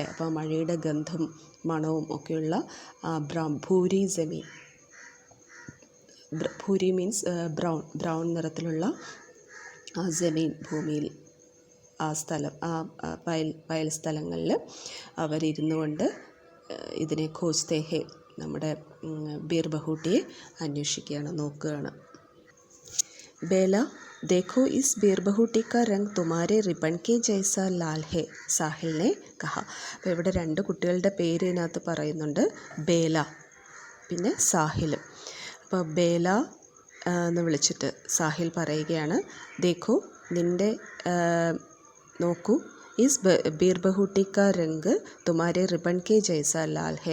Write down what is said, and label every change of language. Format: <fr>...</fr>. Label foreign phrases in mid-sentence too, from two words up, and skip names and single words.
<ml>അപ്പോൾ മഴയുടെ ഗന്ധം, മണവും ഒക്കെയുള്ള</ml> <hi>भूरी ज़मीन,</hi> <ml>ഭൂരി മീൻസ് ബ്രൗൺ നിറത്തിലുള്ള ആ ജമീൻ, ഭൂമിയിൽ, ആ സ്ഥലം, ആ വയൽ സ്ഥലങ്ങളിൽ അവരിരുന്നു കൊണ്ട് ഇതിനെ</ml> <hi>खोजते हैं,</hi> <ml>നമ്മുടെ ബീർ ബഹൂട്ടിയെ അന്വേഷിക്കുകയാണ്, നോക്കുകയാണ്.</ml> <hi>ബേല देखो इस बीर बहूटी का रंग तुम्हारे रिबन के जैसा लाल है, സാഹിൽ ने कहा.</hi> <ml>അപ്പോൾ ഇവിടെ രണ്ട് കുട്ടികളുടെ പേര് ഇതിനകത്ത് പറയുന്നുണ്ട്, ബേല പിന്നെ സാഹിൽ. അപ്പോൾ ബേല എന്ന് വിളിച്ചിട്ട് സാഹിൽ പറയുകയാണ്,</ml> <hi>ദേഖോ</hi> <ml>നിൻ്റെ നോക്കൂ,</ml> <hi>इस बीर बहूटी का रंग तुम्हारे रिबन के जैसा लाल है.</hi>